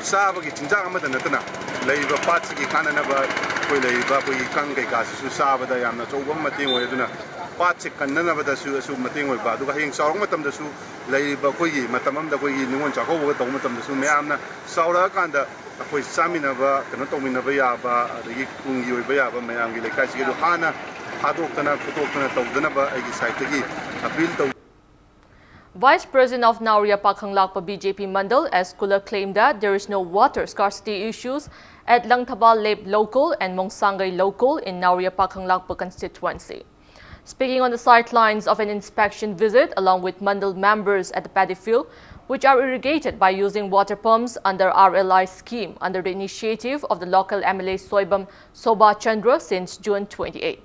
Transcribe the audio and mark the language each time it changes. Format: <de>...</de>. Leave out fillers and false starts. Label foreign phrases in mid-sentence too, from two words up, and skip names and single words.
<mni>ꯆꯥꯕꯒꯤ ꯆꯤꯟꯖꯥꯛ ꯑꯃꯗ ꯅꯠꯇꯅ ꯂꯩꯔꯤꯕ ꯄꯥꯠꯁꯤꯒꯤ ꯀꯥꯟꯅꯅꯕ ꯑꯩꯈꯣꯏ ꯂꯩꯔꯤꯕ ꯑꯩꯈꯣꯏꯒꯤ ꯀꯪ ꯀꯩꯀꯥꯁꯤꯁꯨ ꯆꯥꯕꯗ ꯌꯥꯝꯅ ꯑꯆꯧꯕ ꯃꯇꯦꯡ ꯑꯣꯏ ꯑꯗꯨꯅ ꯄꯥꯠꯁꯤ ꯀꯟꯅꯅꯕꯗꯁꯨ ꯃꯇꯦꯡ ꯑꯣꯏꯕ ꯑꯗꯨꯒ ꯍꯌꯦꯡ ꯆꯥꯎꯔꯛꯄ ꯃꯇꯝꯗꯁꯨ ꯂꯩꯔꯤꯕ ꯑꯩꯈꯣꯏꯒꯤ ꯃꯇꯝ ꯑꯃꯗ ꯑꯩꯈꯣꯏꯒꯤ ꯅꯤꯉꯣꯜ ꯆꯥꯛꯀꯧꯕꯒ ꯇꯧꯕ ꯃꯇꯝꯗꯁꯨ ꯃꯌꯥꯝꯅ ꯆꯥꯎꯔꯛꯑꯀꯥꯟꯗ ꯑꯩꯈꯣꯏ ꯆꯥꯃꯤꯟꯅꯕ ꯀꯩꯅꯣ ꯇꯧꯃꯤꯟꯅꯕ ꯌꯥꯕ ꯑꯗꯒꯤ ꯇꯨꯡꯒꯤ ꯑꯣꯏꯕ ꯌꯥꯕ ꯃꯌꯥꯝꯒꯤ ꯂꯩꯀꯥꯏꯁꯤꯒꯤ ꯑꯗꯨ ꯍꯥꯟꯅ ꯊꯥꯗꯣꯛꯇꯅ ꯈꯣꯠꯇꯣꯛꯇꯅ ꯇꯧꯗꯅꯕ ꯑꯩꯒꯤ ꯁꯥꯏꯠꯇꯒꯤ ꯑꯄꯤꯜ ꯇꯧ.</mni> <en>Vice President of Nauria Pakhanglakpa BJP Mandal S. Kula claimed that there is no water scarcity issues at Langthabal Lep Local and Mongsangay Local in Nauria Pakhanglakpa constituency. Speaking on the sidelines of an inspection visit along with Mandal members at the paddy field, which are irrigated by using water pumps under RLI scheme under the initiative of the local MLA Soibam Soba Chandra since June 28.</en>